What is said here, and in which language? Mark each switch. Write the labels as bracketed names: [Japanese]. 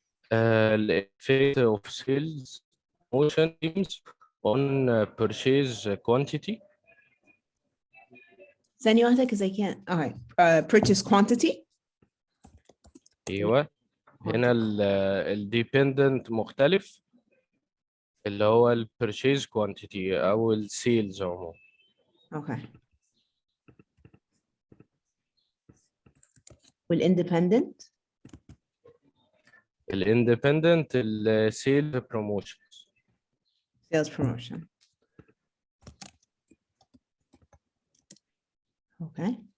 [English] the effect of sales promotion teams on purchase quantity. [Arabic] ثانية واحدة [English] because I can't. Okay. Purchase quantity. [Arabic] ايوه هنا dependent مختلف اللي هو purchase quantity او sales عموما. [English] Okay. [Arabic] والindependent. [English] independent sales promotion. Sales promotion. Okay.